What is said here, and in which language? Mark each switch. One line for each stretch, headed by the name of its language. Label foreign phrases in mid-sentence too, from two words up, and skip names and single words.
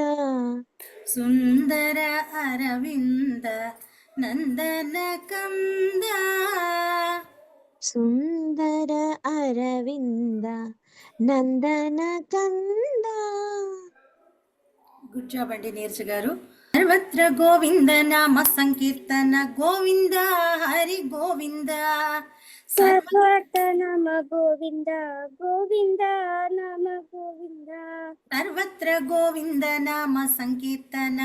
Kannada: ಸುಂದರ ಅರವಿಂದ ನಂದನ ಕಂದ ಸುಂದರ ಅರವಿಂದ ನಂದನ ಕಂದ
English: good job
Telugu: అండి నీరజ గారు. సర్వత్ర గోవింద నామ సంకీర్తన గోవింద హరి గోవింద. సర్వత్ర నమ గోవింద గోవింద నమ గోవింద. సర్వత్ర గోవింద నామ సంకీర్తన